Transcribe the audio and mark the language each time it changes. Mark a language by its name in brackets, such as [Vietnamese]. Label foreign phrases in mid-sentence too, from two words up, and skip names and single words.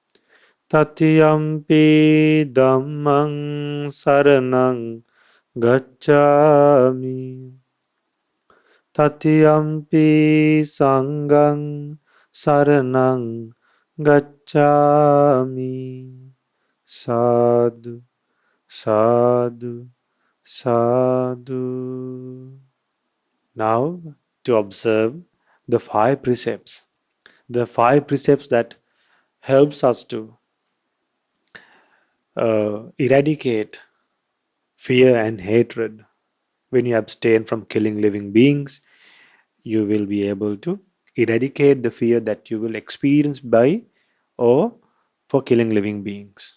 [Pali] Tatiyampi dhammang saranang gacchami. Tatiyampi sanghang saranang gacchami. Sadhu, sadhu, sadhu. [English] Now to observe the 5 precepts. The 5 precepts that helps us to eradicate fear and hatred. When you abstain from killing living beings, you will be able to eradicate the fear that you will experience by or for killing living beings.